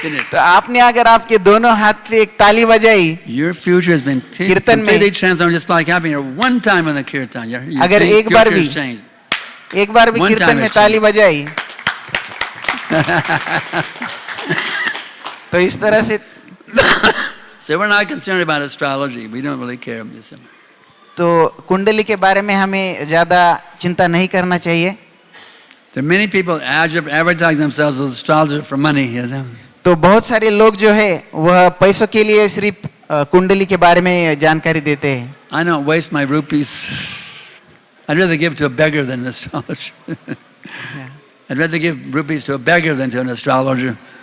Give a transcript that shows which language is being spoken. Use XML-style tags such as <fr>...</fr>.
<hi>तो आपने अगर आपके दोनों हाथ से एक ताली बजाई,</hi> <en>Your future has been</en> <hi>कीर्तन में</hi> <en>completely transformed just like happening here one time in the kirtan. Your</en> <hi>अगर एक बार</hi> <en>future</en> <hi>भी</hi> <en>is changed.</en> <hi>एक बार भी</hi> <en>One</en> <hi>कीर्तन</hi> <en>time</en> <hi>में</hi> <en>it's</en> <hi>ताली बजाई तो इस तरह से.</hi> <en>So we're not concerned about astrology. We don't really care.</en> <hi>तो कुंडली के बारे में हमें ज्यादा चिंता नहीं करना चाहिए.</hi> <en>There are many people advertise themselves as astrologers for money. Yes.</en> <hi>तो बहुत सारे लोग जो है वह पैसों के लिए सिर्फ कुंडली के बारे में जानकारी देते हैं.</hi> <en>I don't waste my rupees. I'd rather give to a beggar than an astrologer. I'd rather give rupees to a beggar than to an astrologer.</en>